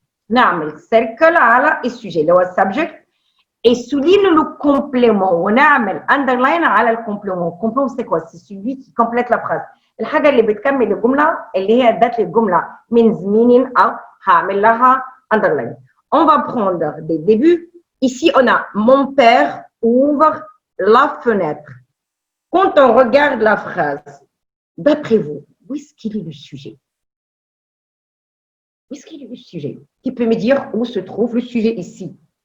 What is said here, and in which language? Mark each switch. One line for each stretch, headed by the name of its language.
Arabic: نعمل cercle على السوجي اللي هو subject
French: et souligne le complément
Arabic: ونعمل underline على الكومبليمون.
French: الكومبليمون c'est quoi? C'est celui qui complète la phrase.
Arabic: الحاجة اللي بتكمل الجملة اللي هي ادت للجملة
English: means meaning
Arabic: أو هعمل لها underline.
French: On va prendre des débuts. Ici on a mon père ouvre la fenêtre. Quand on regarde la phrase, d'après vous, où est-ce qu'il est le sujet? Où est-ce qu'il est le sujet? Qui peut me dire où se trouve le sujet ici?